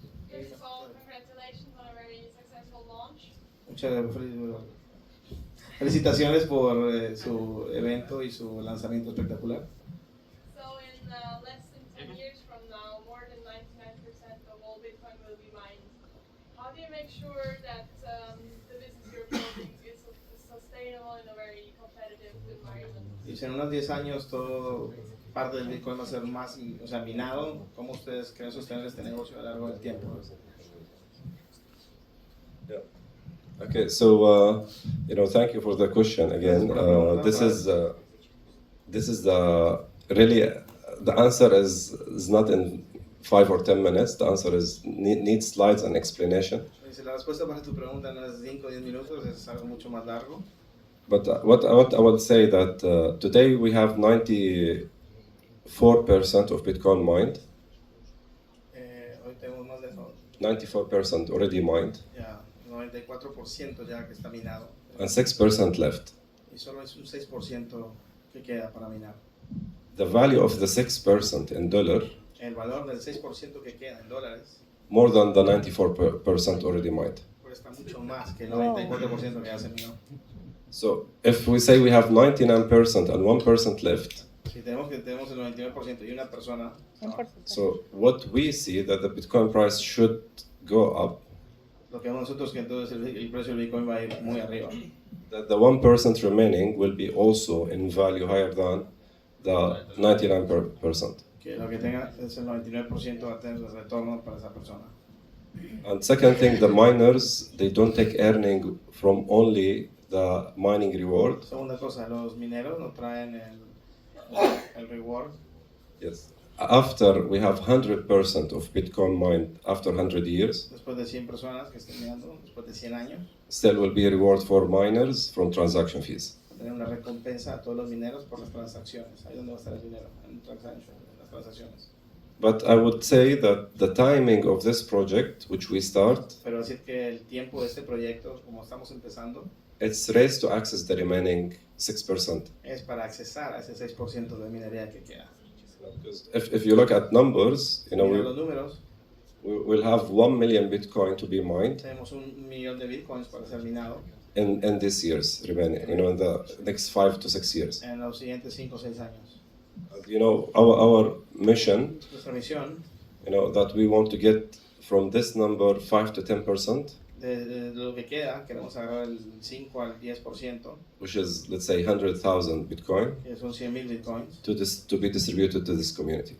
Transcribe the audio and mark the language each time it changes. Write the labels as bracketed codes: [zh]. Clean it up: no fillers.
[en] First of all, congratulations on a very successful launch. [es] Muchas felicitaciones por su evento y su lanzamiento espectacular. [en] So in less than 10 years from now, more than 99% of all Bitcoin will be mined. How do you make sure that the business you're building is sustainable in a very competitive environment? [es] Y en unos 10 años todo parte del Bitcoin va a ser más, minado. ¿Cómo ustedes creen sostener este negocio a lo largo del tiempo? [en] Yeah. Okay, so thank you for the question again. This is the really the answer is not in 5 or 10 minutes. The answer is needs slides and explanation. [es] La respuesta para tu pregunta no es 5 o 10 minutos, es algo mucho más largo. [en] But what I would say that today we have 94% of Bitcoin mined. [es] Hoy tenemos más de eso. [en] 94% already mined. [es] Ya, 94% ya que está minado. [en] And 6% left. [es] Y solo es un 6% que queda para minar. [en] The value of the 6% in dollar, [es] El valor del 6% que queda en dólares [en] more than the 94% already mined. [es] cuesta mucho más que el 94% que ya se minó. [en] So if we say we have 99% and 1% left, [es] Si tenemos el 99% y una persona, [en] so what we see that the Bitcoin price should go up, [es] lo que vemos nosotros que entonces el precio del Bitcoin va a ir muy arriba. [en] that the 1% remaining will be also in value higher than the 99%. [es] Que lo que tenga es el 99% va a tener el retorno para esa persona. [en] And second thing, the miners, they don't take earning from only the mining reward. [es] Segunda cosa, los mineros no traen el reward. [en] Yes. After we have 100% of Bitcoin mined after 100 years, [es] Después de 100 personas que estén minando, después de 100 años, [en] still will be a reward for miners from transaction fees. [es] va a tener una recompensa a todos los mineros por las transacciones. Ahí donde va a estar el dinero, en las transacciones. [en] But I would say that the timing of this project, which we start, [es] Pero decir que el tiempo de este proyecto, como estamos empezando, [en] it's raised to access the remaining 6%. [es] es para accesar a ese 6% de minería que queda. [en] Because if you look at numbers, [es] Mira los números, [en] we'll have 1 million Bitcoin to be mined [es] tenemos 1 millón de bitcoins para ser minado [en] in this year's remaining, in the next 5 to 6 years. [es] en los siguientes 5 o 6 años. [en] Our mission, [es] Nuestra misión [en] that we want to get from this number 5 to 10%, [es] de lo que queda, queremos agarrar el 5 al 10%, [en] which is, let's say, 100,000 Bitcoin, [es] que son 100,000 bitcoins, [en] to be distributed to this community.